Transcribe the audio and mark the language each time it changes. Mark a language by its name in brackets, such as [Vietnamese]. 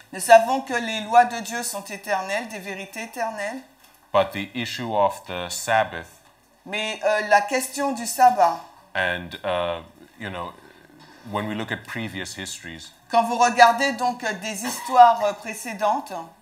[French] Nous savons que les lois de Dieu sont éternelles, des vérités éternelles. [English] But the issue of the Sabbath, [French] mais la question du sabbat, [English] and you know, when we look at previous histories, [French] quand vous regardez donc des histoires précédentes,